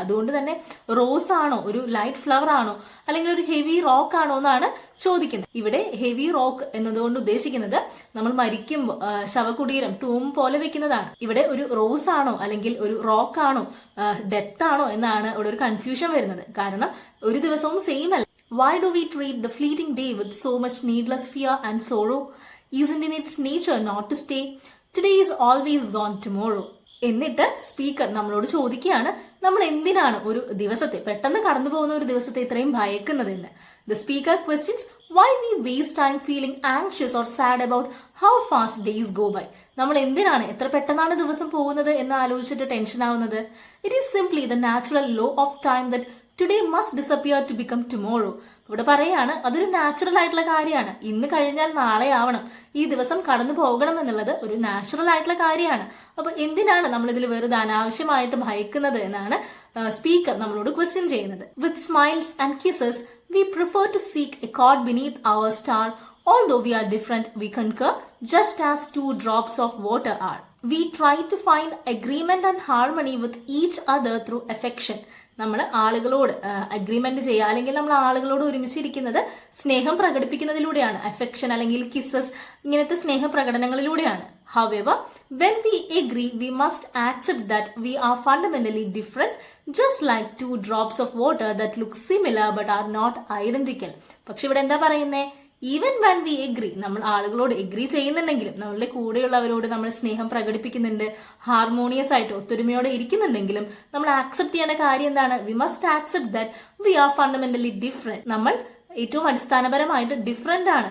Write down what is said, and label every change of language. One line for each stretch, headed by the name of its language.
Malayalam: അതുകൊണ്ട് തന്നെ റോസ് ആണോ, ഒരു ലൈറ്റ് ഫ്ലവർ ആണോ, അല്ലെങ്കിൽ ഒരു ഹെവി റോക്ക് ആണോ എന്നാണ് ചോദിക്കുന്നത്. ഇവിടെ ഹെവി റോക്ക് എന്നതുകൊണ്ട് ഉദ്ദേശിക്കുന്നത് നമ്മൾ മരിക്കുമ്പോൾ ശവകുടീരം ടൂം പോലെ വെക്കുന്നതാണ്. ഇവിടെ ഒരു റോസ് ആണോ അല്ലെങ്കിൽ ഒരു റോക്ക് ആണോ, ഡെത്ത് ആണോ എന്നാണ് ഇവിടെ ഒരു കൺഫ്യൂഷൻ വരുന്നത്. കാരണം ഒരു ദിവസവും സെയിം അല്ല.
English: Why do we treat the fleeting day with so much needless fear and sorrow? Isn't in its nature not to stay? Today is always gone tomorrow.
Malayalam: എന്നിട്ട് സ്പീക്കർ നമ്മളോട് ചോദിക്കുകയാണ്, നമ്മൾ എന്തിനാണ് ഒരു ദിവസത്തെ, പെട്ടെന്ന് കടന്നു പോകുന്ന ഒരു ദിവസത്തെ ഇത്രയും ഭയക്കുന്നതെന്ന്.
English: The speaker questions why we waste time feeling anxious or sad about how fast days go by.
Malayalam: നമ്മൾ എന്തിനാണ് എത്ര പെട്ടെന്നാണ് ദിവസം പോകുന്നത് എന്ന് ആലോചിച്ചിട്ട് ടെൻഷൻ ആവുന്നത്.
English: It is simply the natural law of time that today must disappear to become tomorrow.
Malayalam: ഇവിടെ പറയാണ് അതൊരു നാച്ചുറൽ ആയിട്ടുള്ള കാര്യമാണ്. ഇന്ന് കഴിഞ്ഞാൽ നാളെ ആവണം, ഈ ദിവസം കടന്നു പോകണം എന്നുള്ളത് ഒരു നാച്ചുറൽ ആയിട്ടുള്ള കാര്യമാണ്. അപ്പൊ എന്തിനാണ് നമ്മൾ ഇതിൽ വെറുതെ അനാവശ്യമായിട്ട് ഭയക്കുന്നത് എന്നാണ് സ്പീക്കർ നമ്മളോട് ക്വസ്റ്റ്യൻ ചെയ്യുന്നത്.
English: With smiles and kisses we prefer to seek accord beneath our star. Although we are different, we concur just as two drops of water are. We try to find agreement and harmony with each other through affection.
Malayalam: നമ്മൾ ആളുകളോട് agreement ചെയ്യുക, അല്ലെങ്കിൽ നമ്മൾ ആളുകളോട് ഒരുമിച്ചിരിക്കുന്നത് സ്നേഹം പ്രകടിപ്പിക്കുന്നതിലൂടെയാണ്. Affection അല്ലെങ്കിൽ kisses ഇങ്ങനത്തെ സ്നേഹ പ്രകടനങ്ങളിലൂടെയാണ്.
English: However, when we agree, we must accept that we are fundamentally different, just like two drops of water that look similar but are not identical.
Malayalam: പക്ഷെ ഇവിടെ എന്താ പറയുന്നേ,
English: even when we agree,
Malayalam: നമ്മൾ ആളുകളോട് agree ചെയ്യുന്നുണ്ടെങ്കിലും, നമ്മളുടെ കൂടെയുള്ളവരോട് നമ്മൾ സ്നേഹം പ്രകടിപ്പിക്കുന്നുണ്ട്, ഹാർമോണിയസ് ആയിട്ട് ഒത്തൊരുമയോടെ ഇരിക്കുന്നുണ്ടെങ്കിലും നമ്മൾ ആക്സെപ്റ്റ് ചെയ്യേണ്ട കാര്യം എന്താണ്?
English: We must accept that we are fundamentally different.
Malayalam: നമ്മൾ ഏറ്റവും അടിസ്ഥാനപരമായിട്ട് ഡിഫറെന്റ് ആണ്.